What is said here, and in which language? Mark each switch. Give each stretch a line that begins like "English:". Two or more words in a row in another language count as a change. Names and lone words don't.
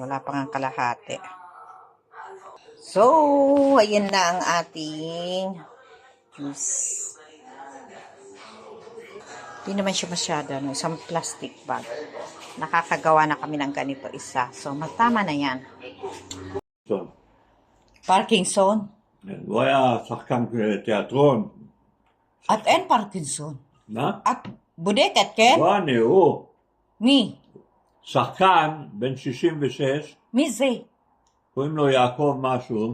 Filipino: Wala pa nga kalahati. So, ayan na ang ating juice. Hindi naman siya masyado, no? Isang plastic bag. Nakakagawa na kami ng ganito isa. So, magtama na yan.
Hebrew: פרקינסון? הוא היה שחקן תיאטרון. את אין פרקינסון. מה? את בודקת, כן? לא אני, הוא. מי? שחקן בן 66. מי זה? קוראים לו יעקב משהו.